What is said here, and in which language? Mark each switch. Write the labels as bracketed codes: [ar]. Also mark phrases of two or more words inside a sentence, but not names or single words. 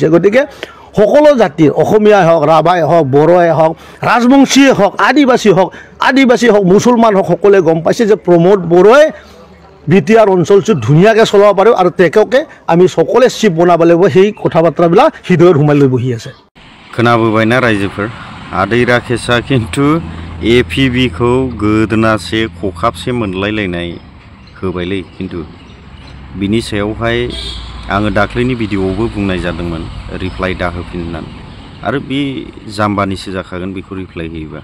[as] গতিকে সকলো জাতিৰ, অসমীয়াই হওক, ৰাভাই হওক, বড়োই হওক, ৰাজবংশীয়ে হওক, আদিবাসী হওক, মুছলমান হওক, সকলোৱে গম পাইছে যে প্ৰমোদ বড়োই BTR অঞ্চলটো ধুনীয়াকৈ চলাব পাৰে আৰু তেওঁকে আমি সকলোৱে চিফ বনাব লাগিব। সেই কথা বাৰ্তাবিলাক হৃদয়ত সোমাই লৈ বহি আছে। [brx] खोनाबोबायना रायजोफोर, आदै राकेशआ खिन्थु APBखौ गोदोनासे खखाबसे मोनलायलायनाय होबायलै। खिन्थु बिनि सायावहाय आङो दाख्लैनि भिडिअ'आवबो बुंनाय जादोंमोन रिप्लाइ दाहोफिन होननानै, आरो बे जाम्बानिसो जाखागोन बेखौ रिप्लाइ होयोबा।